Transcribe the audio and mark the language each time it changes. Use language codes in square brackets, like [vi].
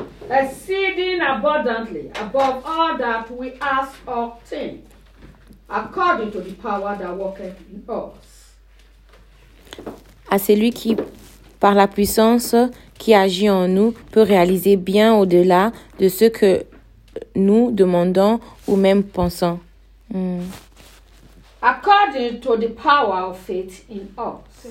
[en] exceeding abundantly above all that we ask or think, according to the power that worketh in us. [fr] À celui qui, par la puissance qui agit en nous, peut réaliser bien au-delà de ce que nous demandons ou même pensons. [en] According to the power of faith in us.